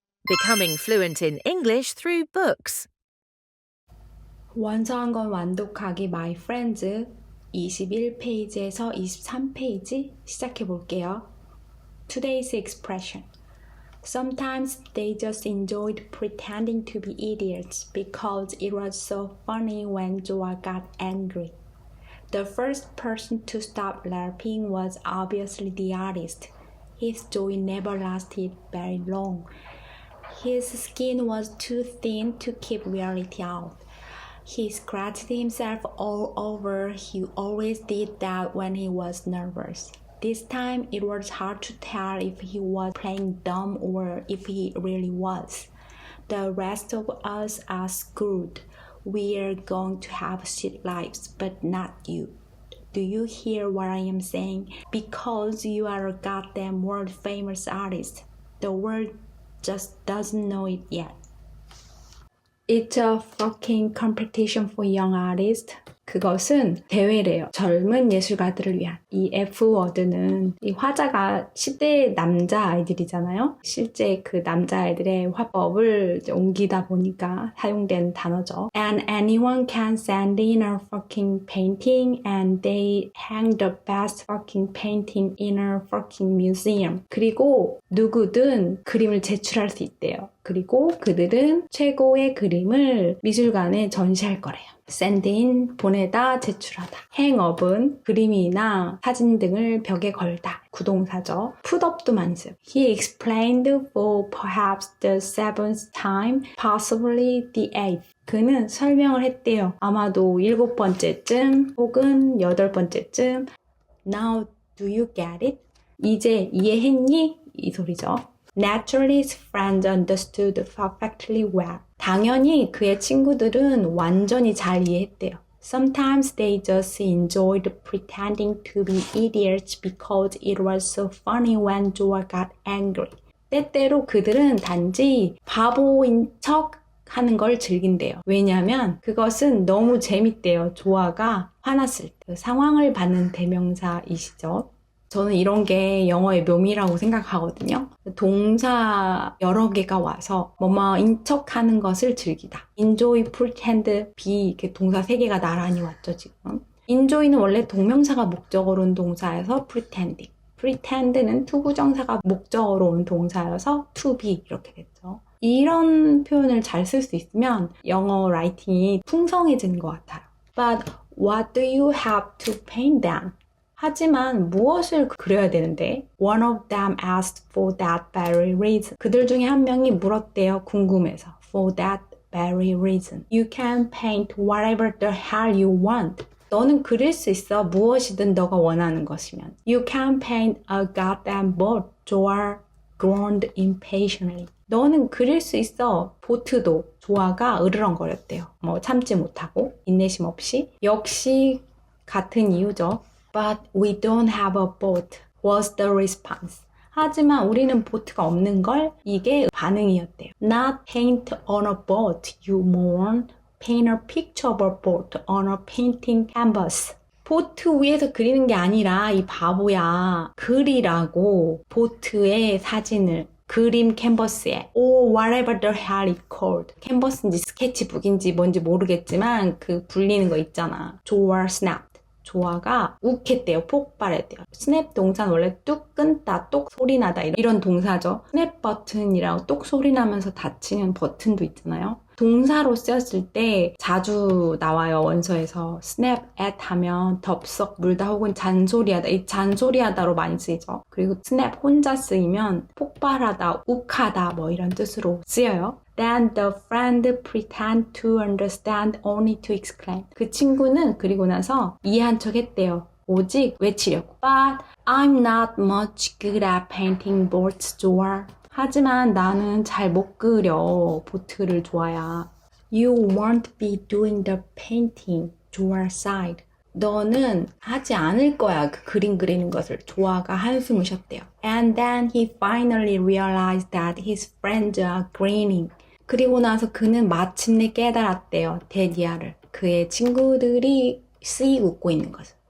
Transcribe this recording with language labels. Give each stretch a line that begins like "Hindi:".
English: Becoming fluent in English through books.
Korean: 원서한 건 완독하기 My Friends 21페이지에서 23페이지 시작해 볼게요.
English: Today's expression. Sometimes they just enjoyed pretending to be idiots because it was so funny when Joa got angry. The first person to stop laughing was obviously the artist. His joy never lasted very long. His skin was too thin to keep reality out. He scratched himself all over. He always did that when he was nervous. This time it was hard to tell if he was playing dumb or if he really was. The rest of us are screwed. We're going to have shit lives, but not you. Do you hear what I am saying? Because you are a goddamn world famous artist. The world just doesn't know it yet. It's a fucking competition for young artists.
Korean: 그것은 대회래요. 젊은 예술가들을 위한. 이 F워드는 이 화자가 10대 남자아이들이잖아요. 실제 그 남자아이들의 화법을 이제 옮기다 보니까 사용된 단어죠.
English: And anyone can send in a fucking painting and they hang the best fucking painting in a fucking museum.
Korean: 그리고 누구든 그림을 제출할 수 있대요. 그리고 그들은 최고의 그림을 미술관에 전시할 거래요. send in, 보내다, 제출하다. hangup은 그림이나 사진 등을 벽에 걸다. 구동사죠. put up도 많이 써요.
English: He explained for perhaps the seventh time, possibly the eighth.
Korean: 그는 설명을 했대요. 아마도 7번째쯤 혹은 8번째쯤.
English: Now do you get it?
Korean: 이제 이해했니? 이 소리죠.
English: Naturally, his friends understood perfectly well.
Korean: 당연히 그의 친구들은 완전히 잘 이해했대요.
English: Sometimes they just enjoyed pretending to be idiots because it was so funny when Joa got angry.
Korean: 때때로 그들은 단지 바보인 척 하는 걸 즐긴대요. 왜냐하면 그것은 너무 재밌대요. 조아가 화났을 때. 그 상황을 받는 대명사이시죠. 저는 이런 게 영어의 묘미라고 생각하거든요. 동사 여러 개가 와서 뭐뭐인 척하는 것을 즐기다. enjoy, pretend, be 이렇게 동사 3개가 나란히 왔죠, 지금. enjoy는 원래 동명사가 목적어로 온 동사여서 pretending. pretend는 투부정사가 목적어로 온 동사여서 to be 이렇게 됐죠. 이런 표현을 잘 쓸 수 있으면 영어 라이팅이 풍성해지는 것 같아요.
English: But what do you have to paint then?
Korean: 하지만 무엇을 그려야 되는데?
English: One of them asked for that very reason.
Korean: 그들 중에 한 명이 물었대요. 궁금해서.
English: For that very reason. You can paint whatever the hell you want.
Korean: 너는 그릴 수 있어. 무엇이든 너가 원하는 것이면.
English: You can paint a goddamn boat. Joa groaned impatiently.
Korean: 너는 그릴 수 있어. 보트도. 조아가 으르렁거렸대요. 참지 못하고 인내심 없이. 역시 같은 이유죠.
English: But we don't have a boat, was the response.
Korean: 하지만 우리는 보트가 없는 걸 이게 반응이었대요.
English: Not paint on a boat, you moron. Paint a picture of a boat on a painting canvas.
Korean: 보트 위에서 그리는 게 아니라 이 바보야. 그리라고 보트의 사진을. 그림 캔버스에
English: or whatever the hell it called.
Korean: 캔버스인지 스케치북인지 뭔지 모르겠지만 그 불리는 거 있잖아.
English: Joa snapped.
Korean: 조아가 욱했대요. 폭발했대요. 스냅 동사는 원래 뚝 끊다, 똑 소리 나다 이런 동사죠. 스냅 버튼이라고 똑 소리 나면서 닫히는 버튼도 있잖아요. 동사로 쓰였을 때 자주 나와요. 원서에서 snap at 하면 덥석 물다 혹은 잔소리하다. 이 잔소리하다로 많이 쓰이죠. 그리고 snap 혼자 쓰이면 폭발하다, 욱하다 이런 뜻으로 쓰여요.
English: Then the friend pretend to understand only to exclaim.
Korean: 그 친구는 그리고 나서 이해한 척 했대요. 오직 외치려고.
English: But I'm not much good at painting boats, Joa.
Korean: 하지만 나는 잘 못 그려. 보트를 좋아야.
English: You won't be doing the painting, Joa sighed.
Korean: 너는 하지 않을 거야. 그 그림 그리는 것을. 조아가 한숨을 쉬었대요.
English: And then he finally realized that his friends are grinning.
Korean: 그리고 나서 그는 마침내 깨달았대요. 데디아를. 그의 친구들이 씩 웃고 있는 것을.